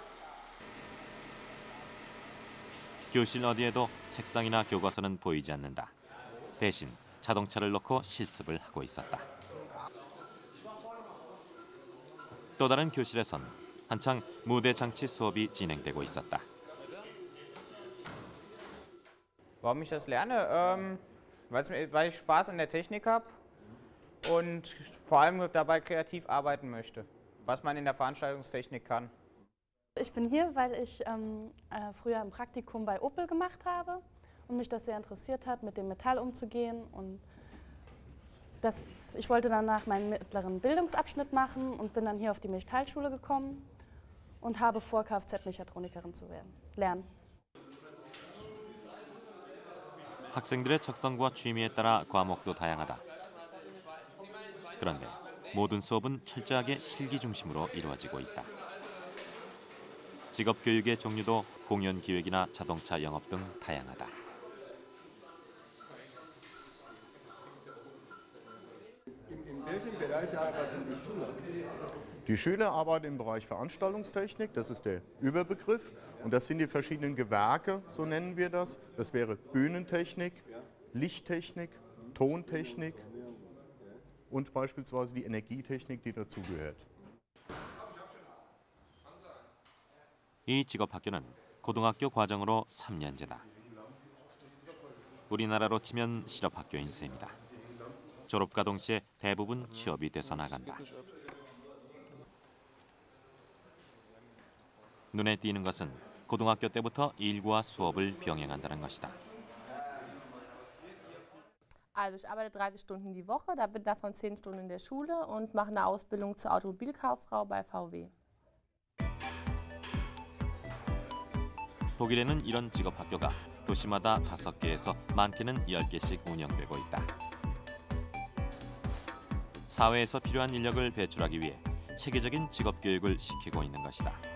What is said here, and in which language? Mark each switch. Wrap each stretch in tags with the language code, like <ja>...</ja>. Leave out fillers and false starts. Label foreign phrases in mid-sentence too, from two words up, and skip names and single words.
<ko>교실 어디에도 책상이나 교과서는 보이지 않는다. 대신 자동차를 놓고 실습을 하고 있었다. 또 다른 교실에선 한창 무대 장치 수업이 진행되고 있었다.</ko> <de>Warum ich das lerne? Weil ich Spaß an der Technik habe und vor allem dabei kreativ arbeiten möchte, was man in der Veranstaltungstechnik kann. Ich bin hier, weil ich früher ein Praktikum bei Opel gemacht habe und mich das sehr interessiert hat, mit dem Metall umzugehen. Und ich wollte danach meinen mittleren Bildungsabschnitt machen und bin dann hier auf die Metallschule gekommen und habe vor, Kfz-Mechatronikerin zu lernen.</de> <ko>학생들의 적성과 취미에 따라 과목도 다양하다. 그런데 모든 수업은 철저하게 실기 중심으로 이루어지고 있다. 직업 교육의 종류도 공연 기획이나 자동차 영업 등 다양하다.</ko> <de>Die Schüler arbeiten im Bereich Veranstaltungstechnik, das ist der Überbegriff. Und das sind die verschiedenen Gewerke, so nennen wir das. Das wäre Bühnentechnik, Lichttechnik, Tontechnik und beispielsweise die Energietechnik, die dazugehört.</de> <ko>이 직업학교는 고등학교 과정으로 3년제다. 우리나라로 치면 실업학교인 셈이다. 졸업과 동시에 대부분 취업이 돼서 나간다. 눈에 띄는 것은 고등학교 때부터 일과 수업을 병행한다는 것이다.</ko> <de>Also ich arbeite 30 Stunden die Woche, da bin davon 10 Stunden in der Schule und mache eine Ausbildung zur Automobilkauffrau bei VW.</de> <ko>독일에는 이런 직업학교가 도시마다 5개에서 많게는 10개씩 운영되고 있다. 사회에서 필요한 인력을 배출하기 위해 체계적인 직업 교육을 시키고 있는 것이다.</ko>